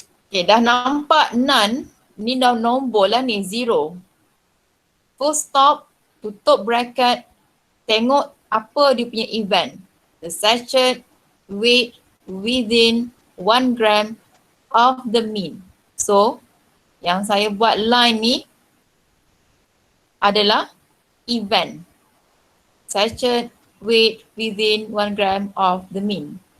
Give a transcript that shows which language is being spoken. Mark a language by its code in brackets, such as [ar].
[ms] Okay, dah nampak none, ni dah nombor lah ni, 0. Full stop, tutup bracket, tengok apa dia punya event. [en] The sachet weight within 1 gram of the mean. [ms] So, yang saya buat line ni adalah event. [en] Sachet weight within 1 gram of the mean.